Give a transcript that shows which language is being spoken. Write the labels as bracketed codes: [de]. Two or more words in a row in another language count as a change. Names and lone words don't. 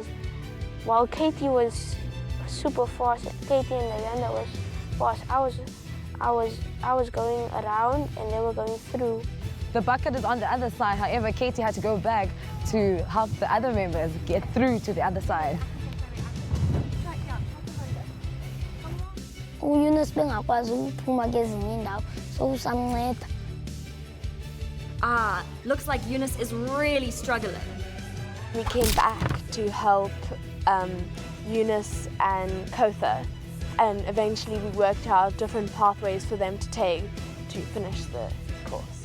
[en] While Katie was super fast, Katie and Ayanda was fast. I was going around and they were going through. The bucket is on the other side, however, Katie had to go back to help the other members get through to the other side. [zu] UYunus bengakwazi ukuphuma kwezinye indawo, so usamnceda. [en] Ah, looks like Eunice is really struggling. We came back to help Eunice and Kotha, and eventually we worked out different pathways for them to take to finish the course.